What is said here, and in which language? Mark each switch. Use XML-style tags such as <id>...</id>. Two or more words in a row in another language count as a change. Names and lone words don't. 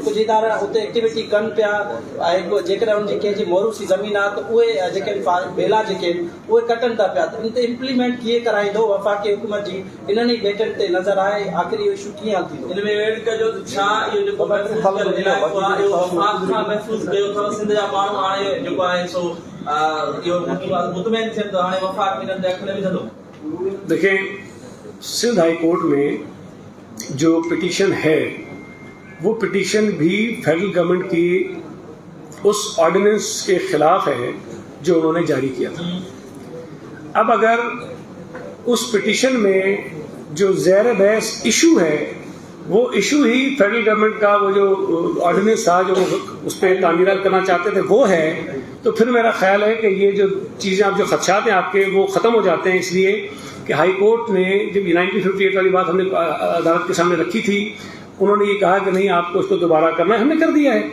<sd>कुझु इदारा उते एक्टिविटी कनि पिया, ऐं जेकॾहिं उनजी कंहिंजी मोरूसी ज़मीन आहे त उहे जेके बेला जेके उहे कटनि था पिया, त इन ते इम्प्लीमेंट कीअं कराईंदो? वफ़ाक़ी हुकूमत जी इन्हनि ई बेटनि ते नज़र आहे, आख़िर इहो इशू कीअं हल थींदो? इन में वेट कजो छा इहो जेको इलाइक़ो आहे इहो वफ़ाक़ खां महफ़ूज़ कयो अथव. सिंध जा माण्हू हाणे जेको आहे सो इहो मुतमइन थियनि त हाणे वफ़ाक़ इन्हनि दख़ल विझंदो.</sd> <ur>دیکھیں سندھ ہائی کورٹ میں جو پٹیشن ہے وہ پٹیشن بھی فیڈرل گورنمنٹ کی اس آرڈیننس کے خلاف ہے جو انہوں نے جاری کیا تھا. اب اگر اس پٹیشن میں جو زیر بحث ایشو ہے وہ ایشو ہی فیڈرل گورنمنٹ کا وہ جو آرڈیننس تھا جو اس پہ تعمیرات کرنا چاہتے تھے وہ ہے, تو پھر میرا خیال ہے کہ یہ جو چیزیں آپ جو خدشات ہیں آپ کے وہ ختم ہو جاتے ہیں, اس لیے کہ ہائی کورٹ نے جب 1958 والی بات ہم نے عدالت کے سامنے رکھی تھی, انہوں نے یہ کہا کہ نہیں آپ کو اس کو دوبارہ کرنا ہے, ہم نے کر دیا ہے.</ur>